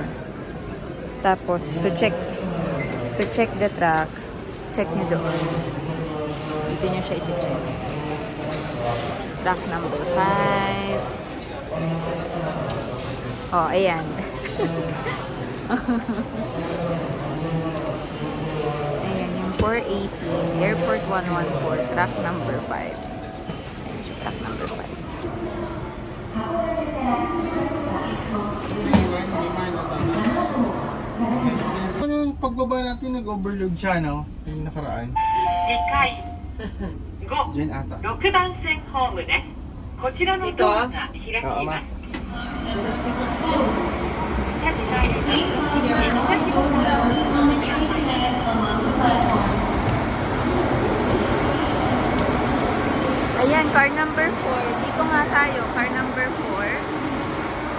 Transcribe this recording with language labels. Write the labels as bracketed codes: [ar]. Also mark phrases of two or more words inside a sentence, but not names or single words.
[tl] Tapos, [en] to check the track, [tl] check nyo doon. Dito nyo siya iti-check. [en] Track number 5. [tl] Oh, ayan. Ayan, yung 480. [en] Airport 114. Track number 5. [tl] Ayan siya, [en] track number 5. [tl] Ano yung pagbaba natin, nag-overload siya, no? Yung nakaraan. [ja] 2階5、 [tl] Diyan ata. [ja] 6 番線ホームです。こちらのドアが開き [tl] Oo, [ja] まま. す。下に入ります。下にボタンを押してください。 [en] Ayan, car number 4. [tl] Dito nga tayo, [en] car number 4.